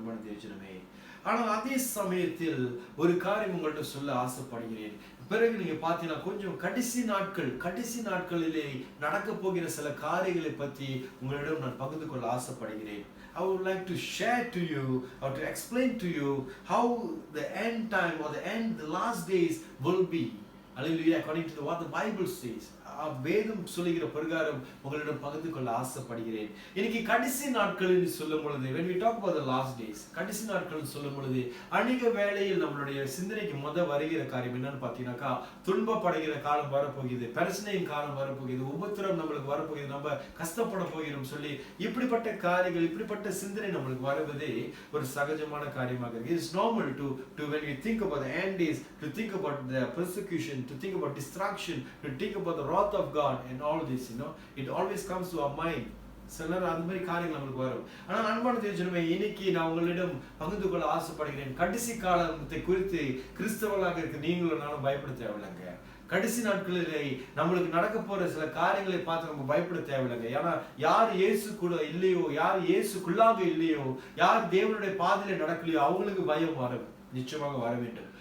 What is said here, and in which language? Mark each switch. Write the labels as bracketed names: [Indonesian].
[Tamil] அன்பான தேவஜனமே, ஆனால் அதே சமயத்தில் ஒரு காரியம் உங்கள்கிட்ட சொல்ல ஆசைப்படுகிறேன். பிறகு நீங்க பார்த்தீங்கன்னா கொஞ்சம் கடைசி நாட்களிலே நடக்க போகிற சில காரியங்களை பற்றி உங்களிடம் நான் பகிர்ந்து கொள்ள ஆசைப்படுகிறேன். [English] I would like to share to you or to explain to you how the end time or the last days will be. Hallelujah, according to what the Bible says. [Tamil] வேதம் சொல்லுகிற பிரகாரம் உங்களிடம் பகிர்ந்து கொள்ள ஆசைப்படுகிறேன். இன்னைக்கு கடைசி நாட்கள் என்று சொல்லும் பொழுது, [English] when we talk about the last days, [Tamil] கடைசி நாட்கள் சொல்லும் பொழுது அநேக வேளையில் நம்மளுடைய சிந்தனைக்கு வருகிற காரியம் என்னன்னு பார்த்தீங்கன்னாக்கா, துன்பப்படுகிற காலம் வரப்போகிறது, பிரச்சனையின் காலம் வரப்போகிறது, உபத்திரம் நம்மளுக்கு வரப்போகிறது, நம்ம கஷ்டப்பட போகிறோம் சொல்லி இப்படிப்பட்ட காரியங்கள், இப்படிப்பட்ட சிந்தனை நம்மளுக்கு வருவதே ஒரு சகஜமான காரியமாக இருக்கு. [English] It's normal to when we think about the end days, to think about the persecution, to think about destruction, to think about the wrath of God and all this, it always comes to our mind. [Tamil] சில அந்த மாதிரி காரியங்கள் நம்மளுக்கு வரும். ஆனால் அன்பான தேவஜனமே, இன்னைக்கு நான் உங்களிடம் பகிர்ந்து கொள்ள ஆசைப்படுகிறேன். கடைசி காலத்தை குறித்து கிறிஸ்தவர்களாக இருக்க நீங்களும் நானும் பயப்பட தேவையில்லைங்க. கடைசி நாட்களிலே நம்மளுக்கு நடக்க போற சில காரியங்களை பார்த்து நம்ம பயப்பட தேவையில்லைங்க. ஏன்னா யார் இயேசு கூட இல்லையோ, யார் இயேசுக்குள்ளாக இல்லையோ, யார் தேவனுடைய பாதையில நடக்கலையோ அவங்களுக்கு பயம் நிச்சயமாக வர வேண்டும்.